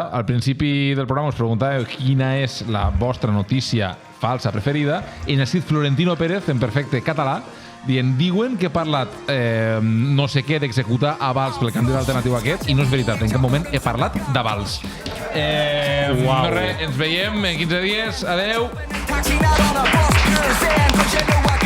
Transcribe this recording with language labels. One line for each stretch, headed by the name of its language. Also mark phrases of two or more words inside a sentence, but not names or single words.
Catalan: Al principi del programa us preguntàveu quina és la vostra notícia falsa preferida. En escrit Florentino Pérez, en perfecte català, diuen que he parlat no sé què d'executar avals pel candidat alternatiu aquest i no és veritat, en cap moment he parlat d'avals. Uau. No res, ens veiem en 15 dies. Adeu.
English: Watching out on a bus, you're saying, 'cause you know